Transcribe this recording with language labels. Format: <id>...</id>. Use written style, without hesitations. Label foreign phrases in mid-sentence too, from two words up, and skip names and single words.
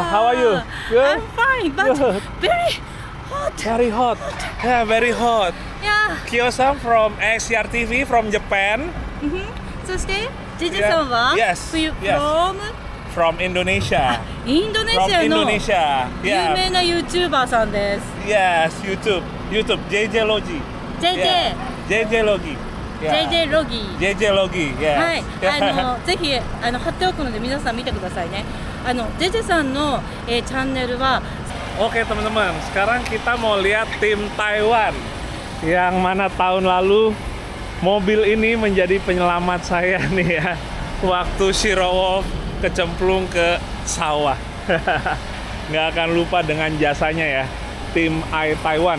<en>How are you? Good? I'm fine, but very hot. Very hot. Yeah, very hot. Yeah. Kyo-san from XR TV from Japan. So stay, JJ-san wa Yes. Yes. From Indonesia. Indonesia From</en> <ja>の</ja> <en>Indonesia.</en> <ja>有</ja> <en>Yeah.</en> <ja>名な YouTuber さんです。</ja> <en>Yes, YouTube. JJ Logi. JJ JJ Logi. Yeah.</en> <ja>JJ ロギー。</ja> <en>JJ Logi. Yes.</en> <ja>はい、ぜひ貼っておくので皆さん見てくださいね。JJ さんの、チャンネルは</ja> <id>Oke teman-teman, sekarang kita mau lihat tim Taiwan. Yang mana tahun lalu mobil ini menjadi penyelamat saya nih ya. Waktu Shirowolf kecemplung ke sawah. Nggak akan lupa dengan jasanya ya, tim Taiwan.</id>